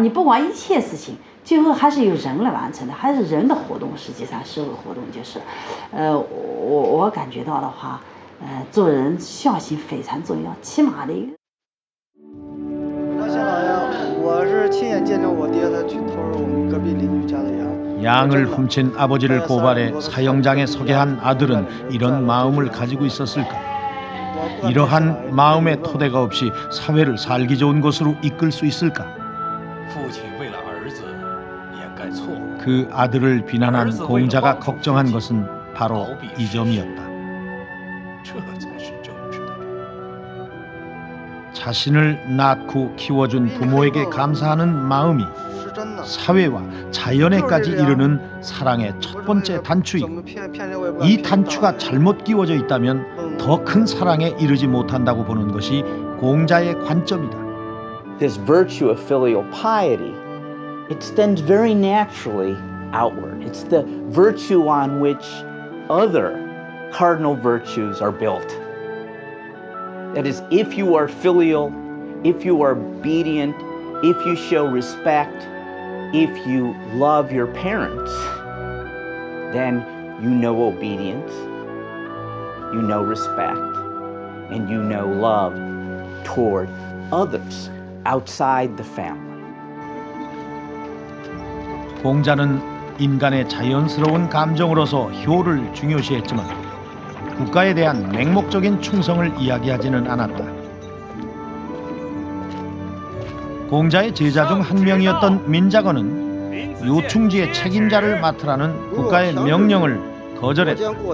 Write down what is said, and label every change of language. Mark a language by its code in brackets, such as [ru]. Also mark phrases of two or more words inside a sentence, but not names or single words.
[zh] 你不管一切事情，最后还是由人来完成的，还是人的活动。实际上社会活动就是，我感觉到的话，做人孝心非常重要，起码的一个。那像老杨，我是亲眼见证我爹他去偷了我们隔壁邻居家的羊。 [ko] 양을 훔친 아버지를 고발해 사형장에 서게 한 아들은 이런 마음을 가지고 있었을까? 이러한 마음의 토대가 없이 사회를 살기 좋은 곳으로 이끌 수 있을까? 그 아들을 비난한 공자가 걱정한 것은 바로 이 점이었다. 자신을 낳고 키워준 부모에게 감사하는 마음이 사회와 자연에까지 이르는 사랑의 첫 번째 단추이고 이 단추가 잘못 끼워져 있다면 더 큰 사랑에 이르지 못한다고 보는 것이 공자의 관점이다. [en] This virtue of filial piety extends very naturally outward. It's the virtue on which other cardinal virtues are built. That is, if you are filial, if you are obedient, if you show respect, if you love your parents, then you know obedience, you know respect, and you know love toward others outside the family. [ko] 공자는 인간의 자연스러운 감정으로서 효를 중요시했지만 국가에 대한 맹목적인 충성을 이야기하지는 않았다. 공자의 제자 중 한 명이었던 민자건은 요충지의 책임자를 맡으라는 국가의 명령을 거절했다.